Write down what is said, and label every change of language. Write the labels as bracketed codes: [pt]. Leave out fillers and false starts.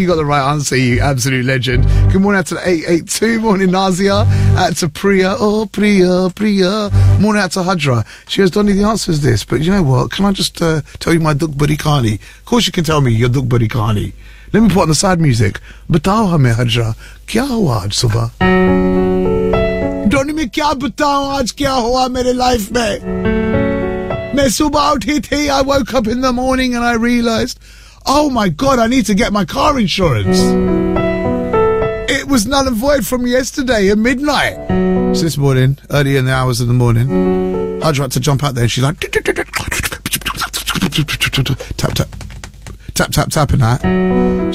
[en] You got the right answer, you absolute legend. Good morning out to the 882. Morning, Nazia. Out to Priya. Oh, Priya, Priya. Morning out to Hadra. She goes, Donny, the answer is this. But you know what? Can I just tell you my Duk Buddy Kani? Of course you can tell me your Duk Buddy Kani. Let me put on the sad music. [hi] बताओ हमे हादरा। क्या हुआ आज सुबह? Donny, मे क्या बताओ आज क्या हुआ मेरे लाइफ में? [en] I woke up in the morning and I realised, oh my God, I need to get my car insurance. It was null and void from yesterday at midnight. So this morning, early in the hours of the morning, I tried to jump out there and she's like, tap, tap, tap, tap, tap, and that.